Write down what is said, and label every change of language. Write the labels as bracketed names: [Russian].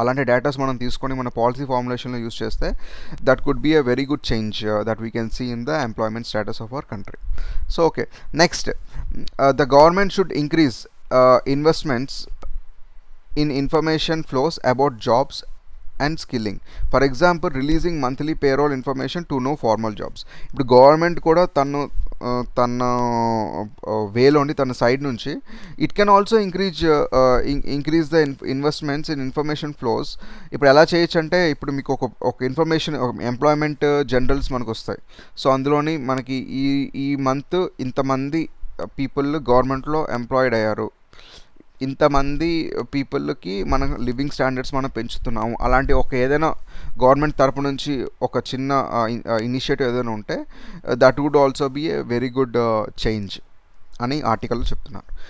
[Telugu] అలాంటి డేటాస్ మనం తీసుకొని మన పాలసీ ఫార్ములేషన్లో యూస్ చేస్తే [English] That could be a very good change that we can see in the employment status of our country. So okay, next, the government should increase investments in information flows about jobs and skilling. For example, releasing monthly payroll information to know formal jobs. [Telugu] ఇప్పుడు government కూడా తన వేలోని తన side నుంచి [English] It can also increase the investments in information flows. [Telugu] ఇప్పుడు ఎలా చేయొచ్చు అంటే, ఇప్పుడు మీకు ఒక ఇన్ఫర్మేషన్, ఎంప్లాయ్మెంట్ జనరల్స్ మనకు వస్తాయి. సో అందులోని మనకి ఈ మంత్ ఇంతమంది పీపుల్ గవర్నమెంట్లో ఎంప్లాయిడ్ అయ్యారు, ఇంతమంది పీపుల్కి మన లివింగ్ స్టాండర్డ్స్ మనం పెంచుతున్నాము, అలాంటి ఒక ఏదైనా గవర్నమెంట్ తరపు నుంచి ఒక చిన్న ఇనిషియేటివ్ ఏదైనా ఉంటే [English] that would also be a very good change [Telugu] అని ఆర్టికల్లో చెప్తున్నారు.